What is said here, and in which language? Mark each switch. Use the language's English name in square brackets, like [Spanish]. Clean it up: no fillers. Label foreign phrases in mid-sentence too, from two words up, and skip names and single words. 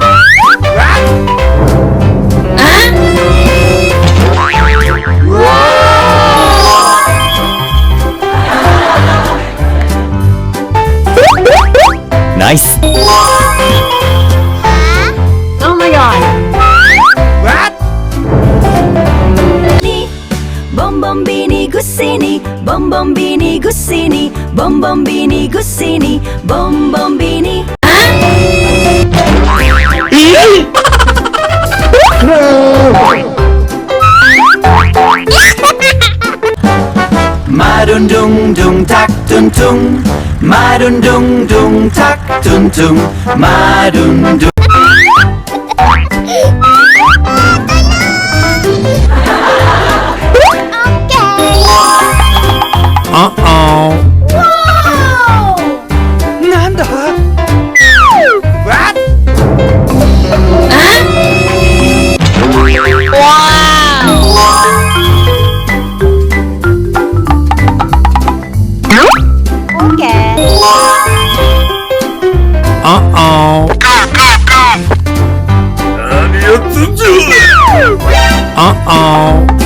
[English] Nice! Oh my god. Bombombini gussini, bombombini gussini, bombombini gussini, bombombini. Madun dung dung tak tun tung, madun dung dung tak tun tung, madun dung. Uh-oh! Nanda? What? Uh-oh! Uh-oh!